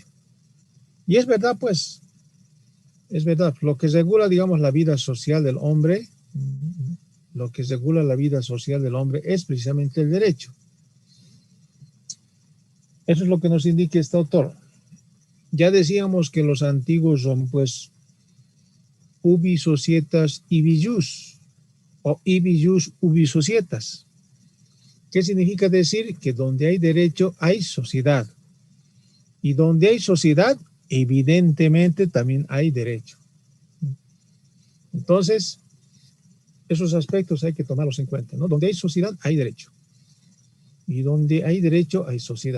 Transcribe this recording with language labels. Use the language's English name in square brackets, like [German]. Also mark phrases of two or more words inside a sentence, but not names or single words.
[Spanish] Y es verdad, pues, es verdad, lo que regula, digamos, la vida social del hombre, lo que regula la vida social del hombre es precisamente el derecho. Eso es lo que nos indica este autor. Ya decíamos que los antiguos son, pues, [Latin] ubi societas ibi jus, o ibi jus ubi societas. [Spanish] ¿Qué significa decir? Que donde hay derecho hay sociedad. Y donde hay sociedad, evidentemente también hay derecho. Entonces, esos aspectos hay que tomarlos en cuenta, ¿no? Donde hay sociedad, hay derecho. Y donde hay derecho, hay sociedad.